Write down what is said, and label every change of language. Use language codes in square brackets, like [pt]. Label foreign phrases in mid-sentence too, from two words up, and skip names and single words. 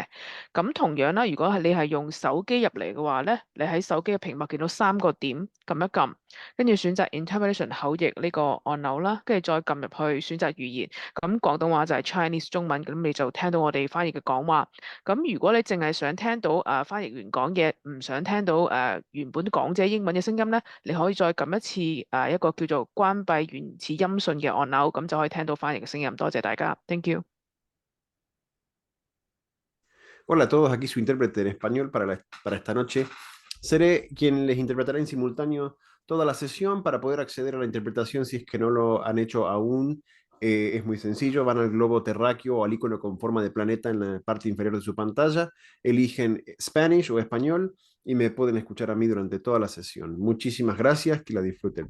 [yue] 咁同樣啦，如果係你係用手機入嚟嘅話咧，你喺手機嘅屏幕見到3個點，撳一撳，跟住選擇 Interpretation 口譯呢個按鈕啦，跟住再撳入去選擇語言，咁廣東話就係 Chinese 中文，咁你就聽到我哋翻譯嘅講話。咁如果你淨係想聽到翻譯員講嘢，唔想聽到原本講者英文嘅聲音咧，你可以再撳一次一個叫做關閉原始音訊嘅按鈕，咁就可以聽到翻譯嘅聲音。多謝大家 ， [en] Thank you。 [es] Hola a todos, aquí su intérprete en español para esta noche. Seré quien les interpretará en simultáneo toda la sesión. Para poder acceder a la interpretación, si es que no lo han hecho aún, es muy sencillo. Van al globo terráqueo o al icono con forma de planeta en la parte inferior de su pantalla, eligen Spanish o español y me pueden escuchar a mí durante toda la sesión. Muchísimas gracias, que la disfruten.